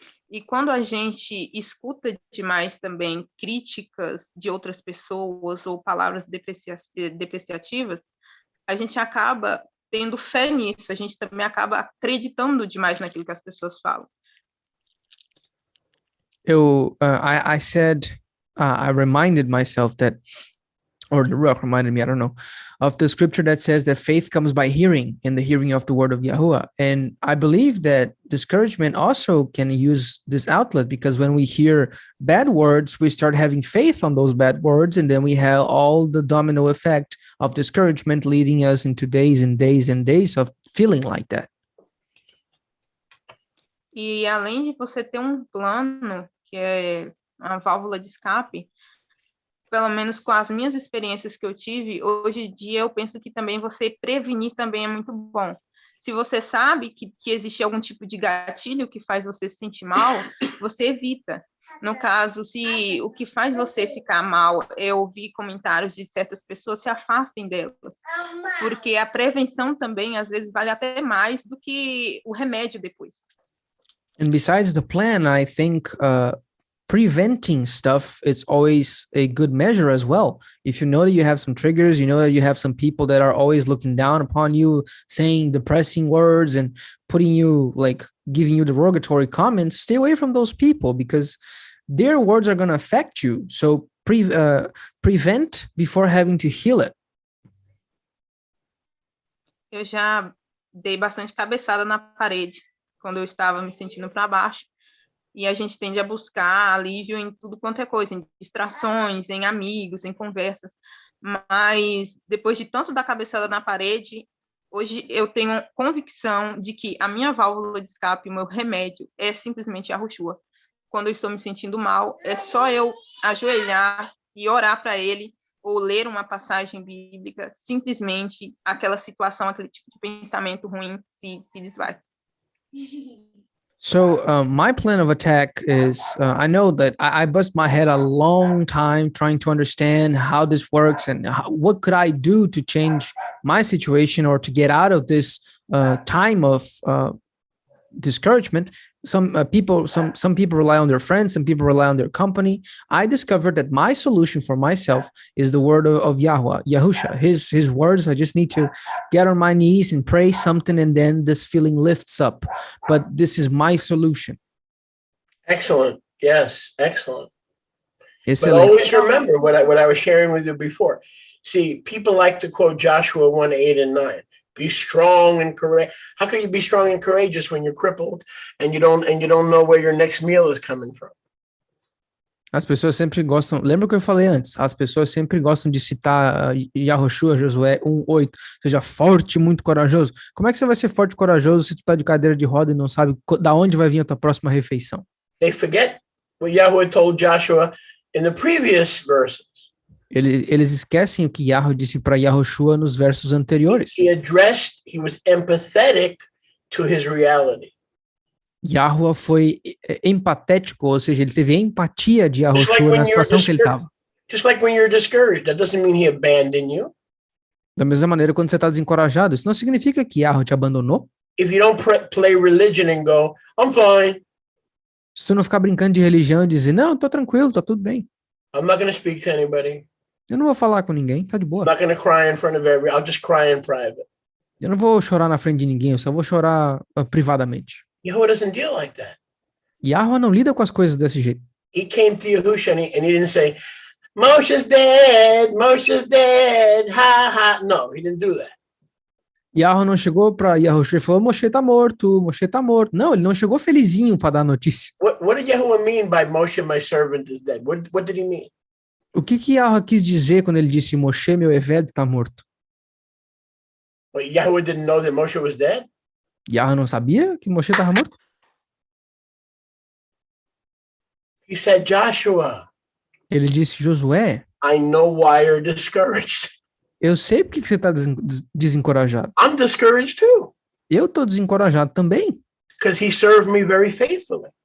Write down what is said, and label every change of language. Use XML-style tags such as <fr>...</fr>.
<pt>E quando a gente escuta demais também críticas de outras pessoas ou palavras depreciativas, a gente acaba tendo fé nisso, a gente também acaba acreditando demais naquilo que as pessoas falam.</pt> <en>I said, I reminded myself that, or the Ruach reminded me, I don't know, of the scripture that says that faith comes by hearing, and the hearing of the word of Yahuwah. And I believe that discouragement also can use this outlet, because when we hear bad words, we start having faith on those bad words, and then we have all the domino effect of discouragement leading us into days and days and days of feeling like that.</en> <pt>E além de você ter um plano, que é a válvula de escape, pelo menos com as minhas experiências que eu tive, hoje em dia eu penso que também você prevenir também é muito bom. Se você sabe que existe algum tipo de gatilho que faz você se sentir mal, você evita. No caso, se o que faz você ficar mal é ouvir comentários de certas pessoas, se afastem delas. Porque a prevenção também, às vezes, vale até mais do que o remédio depois.</pt> <en>And besides the plan, I think preventing stuff, it's always a good measure as well. If you know that you have some triggers, you know that you have some people that are always looking down upon you, saying depressing words and putting you, like, giving you derogatory comments, stay away from those people, because their words are going to affect you. So prevent before having to heal it.</en> <pt>Eu já dei bastante cabeçada na parede quando eu estava me sentindo para baixo, e a gente tende a buscar alívio em tudo quanto é coisa, em distrações, em amigos, em conversas, mas depois de tanto dar cabeçada na parede, hoje eu tenho convicção de que a minha válvula de escape, o meu remédio, é simplesmente a Yahushua. Quando eu estou me sentindo mal, é só eu ajoelhar e orar para ele, ou ler uma passagem bíblica, simplesmente aquela situação, aquele tipo de pensamento ruim se desvai.</pt> <en>So my plan of attack is I know that I bust my head a long time trying to understand how this works and what could I do to change my situation or to get out of this time of discouragement. Some people rely on their friends, some people rely on their company. I discovered that my solution for myself is the word of Yahweh, Yahusha, his words. I just need to get on my knees and pray something, and then this feeling lifts up. But this is my solution. Excellent. Yes, excellent. But</en> <pt>Excelente.</pt> <en>always remember what I was sharing with you before. See, people like to quote Joshua 1:8 and 9. Be strong and courageous. How can you be strong and courageous when you're crippled and you don't know where your next meal is coming from?</en> <pt>As pessoas sempre gostam, lembra o que eu falei antes? As pessoas sempre gostam de citar Yahushua, Josué 1:8, seja forte, muito corajoso. Como é que você vai ser forte e corajoso se tu tá de cadeira de roda e não sabe da onde vai vir a tua próxima refeição?</pt> <en>They forget what Yahweh told Joshua in the previous verses.</en> <pt>Eles esquecem o que Yahweh disse para Yahushua nos versos anteriores.</pt> <en>He was empathetic to his reality.</en> <pt>Yahweh foi empatético, ou seja, ele teve empatia de Yahushua na situação que ele estava.</pt> <en>Just like when you're discouraged, that doesn't mean he abandoned you.</en> <pt>Da mesma maneira, quando você está desencorajado, isso não significa que Yahweh te abandonou.</pt> <en>If you don't play religion and go, I'm fine.</en> <pt>Se tu não ficar brincando de religião e dizer, não, tô tranquilo, tá tudo bem.</pt> <en>I'm not going to speak to anybody.</en> <pt>Eu não vou falar com ninguém, tá de boa.</pt> <en>I'm not going to cry in front of everybody. I'll just cry in private.</en> <pt>Eu não vou chorar na frente de ninguém, eu só vou chorar privadamente.</pt> <en>Yahweh doesn't deal like that.</en> <pt>Yahweh não lida com as coisas desse jeito.</pt> <en>He came to Yahusha and he didn't say, Moshe's dead, ha ha. No, he didn't do that.</en> <pt>Yahweh não chegou para Yahushua e falou, Moshe tá morto. Não, ele não chegou felizinho para dar notícia.</pt> <en>What did Yahweh mean by Moshe, my servant, is dead? What did he mean?</en> <pt>O que Yahweh quis dizer quando ele disse, Moshe, meu Eved, tá morto?</pt> <en>Well, Yahweh didn't know that Moshe was dead?</en> <pt>Yahweh não sabia que Moshe estava morto?</pt> <en>He said, Joshua,</en> <pt>Ele disse, Josué,</pt> <en>I know why you're discouraged.</en> <pt>eu sei porque que você está desencorajado.</pt> <en>I'm discouraged too.</en> <pt>Eu estou desencorajado também,</pt> <en>because he served me very faithfully.</en>